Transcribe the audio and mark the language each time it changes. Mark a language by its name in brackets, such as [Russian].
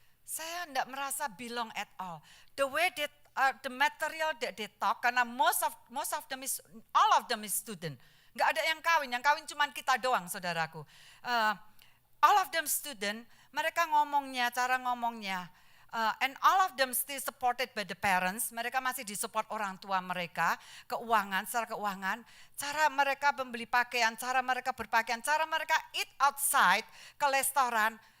[Indonesian] Saya tidak merasa [English] belong at all. The way that the material that they talk, [Indonesian] karena [English] all of them is student. [Indonesian] Nggak ada yang kawin cuma kita doang, saudaraku. [English] All of them student, [Indonesian] mereka cara ngomongnya, [English] and all of them still supported by the parents. [Indonesian] Mereka masih disupport orang tua mereka, secara keuangan, cara mereka membeli pakaian, cara mereka berpakaian, cara mereka [English] eat outside, [Indonesian] ke restoran.